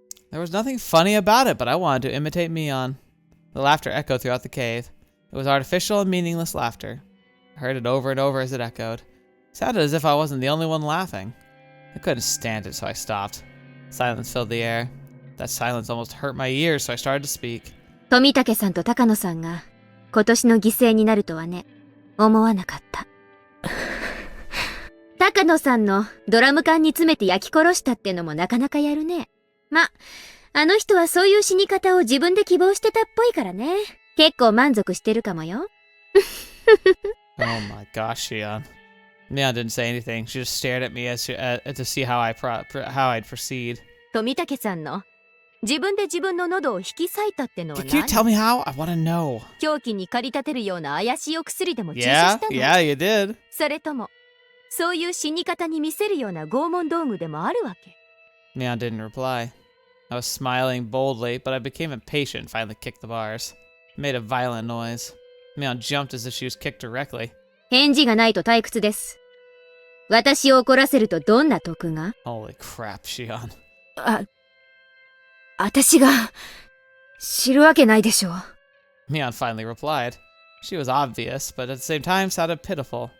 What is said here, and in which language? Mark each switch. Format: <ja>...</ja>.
<en>There was nothing funny about it, but I wanted to imitate Mion. The laughter echoed throughout the cave. It was artificial and meaningless laughter. I heard it over and over as it echoed. It sounded as if I wasn't the only one laughing. I couldn't stand it, so I stopped. Silence filled the air. That silence almost hurt my ears, so I started to speak.</en> <ja>富武さんと高野さんが今年の犠牲になるとはね、思わなかった。高野さんのドラム缶に詰めて焼き殺したってのもなかなかやるね。ま、あの人はそういう死に方を自分で希望してたっぽいからね。結構満足してるかもよ。</ja> <en>Oh my gosh, Shion. Mion didn't say anything. She just stared at me to see how I'd proceed.</en> <ja>富武さんの自分で自分の喉を引き裂いたってのは</ja> <en>Can you tell me how? I want to know.</en> <ja>凶器に駆り立てるような怪しいお薬でも注射したの？</ja> <en>Yeah, you did.</en> <ja>それとも、そういう死に方に見せるような拷問道具でもあるわけ？</ja> <en>Mion didn't reply. I was smiling boldly, but I became impatient and finally kicked the bars. It made a violent noise. Mion jumped as if she was kicked directly.</en> <ja>返事がないと退屈です。私を怒らせるとどんな得が？</ja> <en>Holy crap, Shion.</en> <ja>私が知るわけないでしょ。</ja> <en>Mion finally replied. She was obvious, but at the same time sounded pitiful.</en>